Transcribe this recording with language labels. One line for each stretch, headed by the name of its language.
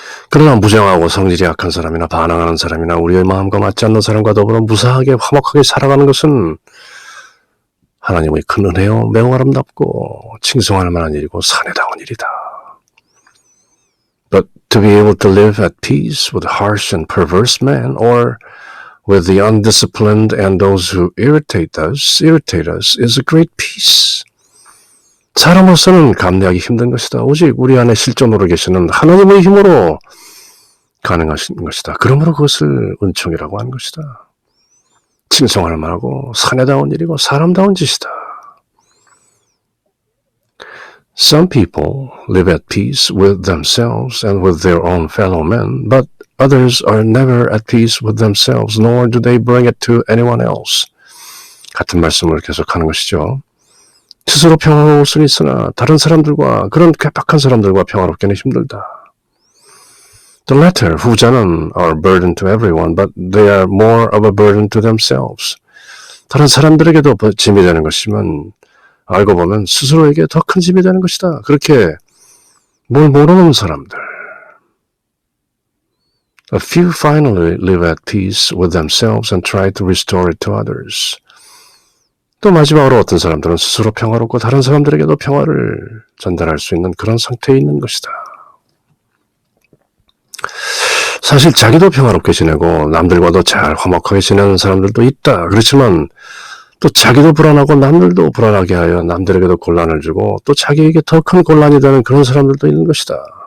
Korean: 그러나 무정하고 성질이 약한 사람이나 반항하는 사람이나 우리의 마음과 맞지 않는 사람과 더불어 무사하게 화목하게 살아가는 것은 하나님의 큰 은혜요 매우 아름답고 칭송할 만한 일이고 사내다운 일이다.
English: But to be able to live at peace with harsh and perverse men or with the undisciplined and those who irritate us is a great peace.
Korean: 사람으로서는 감내하기 힘든 것이다. 오직 우리 안에 실존으로 계시는 하나님의 힘으로 가능한 것이다. 그러므로 그것을 은총이라고 하는 것이다. 칭송할 만하고 사내다운 일이고 사람다운 짓이다.
English: Some people live at peace with themselves and with their own fellow men, but others are never at peace with themselves, nor do they bring it to anyone else.
Korean: 같은 말씀을 계속하는 것이죠. 스스로 평화로울 수는 있으나 다른 사람들과 그런 괴팍한 사람들과 평화롭기는 힘들다.
English: The latter,
Korean: 후자는
English: are a burden to everyone, but they are more of a burden to themselves.
Korean: 다른 사람들에게도 짐이 되는 것이지만 알고 보면 스스로에게 더 큰 짐이 되는 것이다. 그렇게 뭘 모르는 사람들.
English: A few finally live at peace with themselves and try to restore it to others.
Korean: 또 마지막으로 어떤 사람들은 스스로 평화롭고 다른 사람들에게도 평화를 전달할 수 있는 그런 상태에 있는 것이다. 사실 자기도 평화롭게 지내고 남들과도 잘 화목하게 지내는 사람들도 있다. 그렇지만 또 자기도 불안하고 남들도 불안하게 하여 남들에게도 곤란을 주고 또 자기에게 더 큰 곤란이 되는 그런 사람들도 있는 것이다.